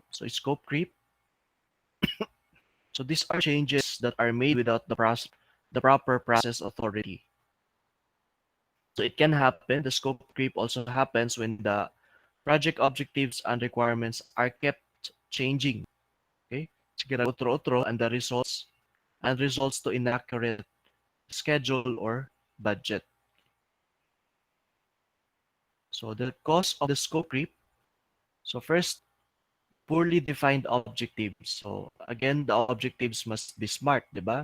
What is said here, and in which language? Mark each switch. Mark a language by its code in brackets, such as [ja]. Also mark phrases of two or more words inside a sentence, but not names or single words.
[en] So scope creep. So these are changes that are made without the proper process authority. So it can happen. The scope creep also happens when the project objectives and requirements are kept changing. Okay? [tl] Sige, otro-otro [en] and the results to inaccurate schedule or budget. So the cause of the scope creep. So first, poorly defined objectives. So again, the objectives must be smart, [tl] di ba?